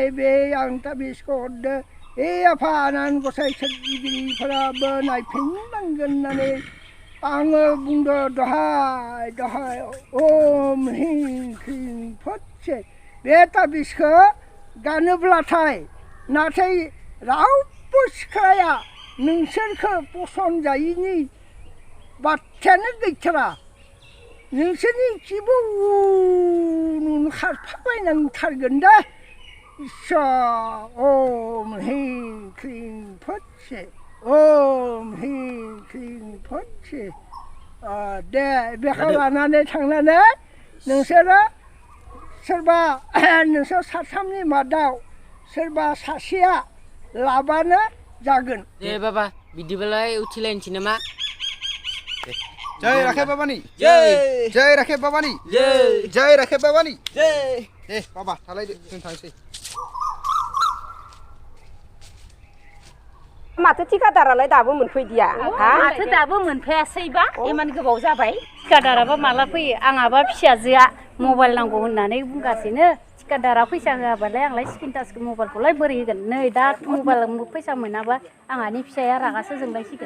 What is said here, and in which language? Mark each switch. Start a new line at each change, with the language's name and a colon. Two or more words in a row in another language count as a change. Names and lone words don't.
Bodo: बे आं ताबिजखौ हरदो ए आफा आनान गसाइ सोरजिगिरिफोराबो नायफिननांगोन होननानै आङो बुंदो दहाय
Sanskrit: ओम हिं क्रिं फटसे
Bodo: बे ताबिजखौ गानोब्लाथाय नाथाय रावबो सिख्लाया नोंसोरखौ पसन जायिनि बाथ्रायानो गैथारा नोंसोरनि खिबु खारफाबायनांथारगोन दे
Sanskrit: ओम हिं क्रिं फटसे ओम हिं क्रिं फटसे
Bodo: दे बेखौ लानानै थांनानै नोंसोरो सोरबा नोंसोर साथामनि मादाव सोरबा सासेया लाबानो जागोन दे बाबा बिदिबालाय उथिलायनोसै नामा जय राखे बाबानि जय जय राखे बाबानि जय जय राखे बाबानि जय दे बाबा थालायदो जों थांसै माथो थिकादारालाय दाबो मोनफैदिया माथो दाबो मोनफैयासैबा इमान गोबाव जाबाय थिकादाराबा माला फैयो आंहाबा फिसाजोआ मबाइल नांगौ होननानै बुंगासिनो थिकादारा फैसा होआबालाय आंलाय स्क्रिन टाचखौ मबाइलखौलाय बोरै होगोन नै दा मबाइल फैसा मोनाबा आंहानि फिसाया रागासो जोंलायसिगोन